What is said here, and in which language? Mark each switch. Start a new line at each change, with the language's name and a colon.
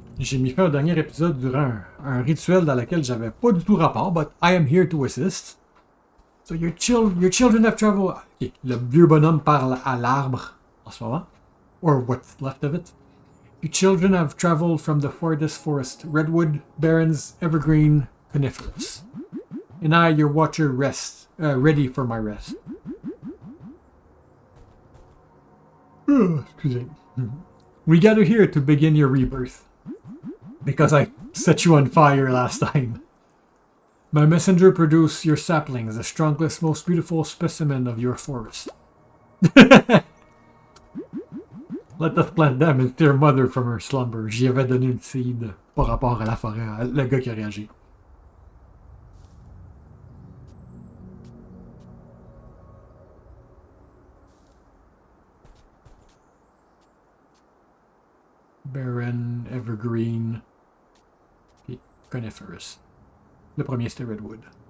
French: J'ai mis fin au dernier épisode durant un rituel dans lequel j'avais pas du tout rapport,
English: but I am here to assist. So your children have traveled...
French: Ok, le vieux bonhomme parle à l'arbre en ce moment.
English: Or what's left of it. Your children have traveled from the farthest forest, redwood, barrens, evergreen, coniferous. And I, your watcher, ready for my rest.
French: Excusez.
English: We gather here to begin your rebirth. Because I set you on fire last time. My messenger produced your saplings, the strongest, most beautiful specimen of your forest. Let us plant them and steer mother from her slumber.
French: J'y avais donné une seed par rapport à la forêt, le gars qui a réagi. Barren, Evergreen, et Coniferous. Le premier c'était Redwood.